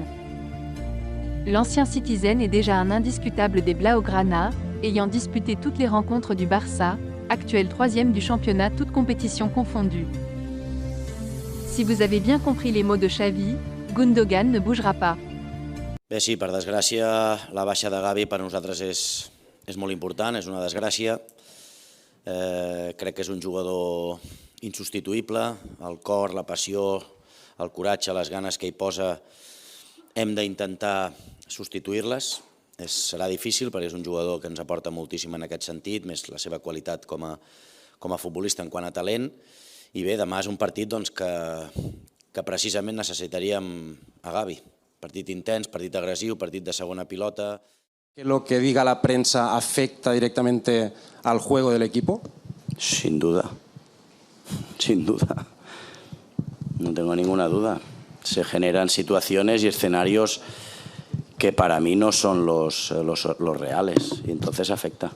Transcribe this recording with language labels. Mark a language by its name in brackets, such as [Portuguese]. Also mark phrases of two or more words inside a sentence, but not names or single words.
[French] L'ancien Citizen est déjà un indiscutable des Blaugrana, ayant disputé toutes les rencontres du Barça, actuel 3e du championnat toutes compétitions confondues. Si vous avez bien compris les mots de Xavi, Gündoğan ne bougera pas. [Catalan] Bé, sí, per desgràcia, la baixa de Gavi per nosaltres és molt important, és una desgràcia. Crec que és un jugador insubstituïble, el cor, la passió, el coratge, les ganes que hi posa, hem d'intentar substituir-les. Serà difícil perquè és un jugador que ens aporta moltíssim en aquest sentit, més la seva qualitat com a futbolista en quant a talent. I bé, demà és un partit que precisament necessitaríem a Gavi. Partit intens, partit agresiu, partit de segona pilota. [Spanish] ¿Que lo que diga la prensa afecta directamente al juego del equipo? Sin duda, sin duda. No tengo ninguna duda. Se generan situaciones y escenarios que para mí no son los reales y entonces afecta.